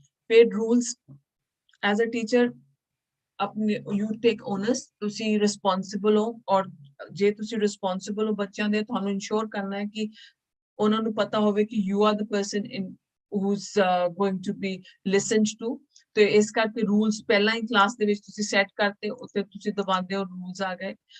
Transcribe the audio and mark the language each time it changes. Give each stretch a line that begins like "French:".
Punjabi: Paid rules.
English: As a teacher, you take onus,
Punjabi: ਤੁਸੀਂ responsible ਹੋ, ਔਰ ਜੇ ਤੁਸੀਂ responsible ਹੋ ਬੱਚਿਆਂ ਦੇ, ਤੁਹਾਨੂੰ ensure ਕਰਨਾ ਹੈ ਕਿ ਉਹਨਾਂ ਨੂੰ ਪਤਾ ਹੋਵੇ ਕਿ
English: you are the person who's going to be listened to.
Punjabi: ਤੇ ਇਸ ਕਰਕੇ rules ਪਹਿਲਾਂ ਹੀ class ਦੇ ਵਿੱਚ ਤੁਸੀਂ set ਕਰਤੇ, ਉੱਤੇ ਤੁਸੀਂ ਦਬਾਉਂਦੇ ਹੋ rules ਆ ਗਏ।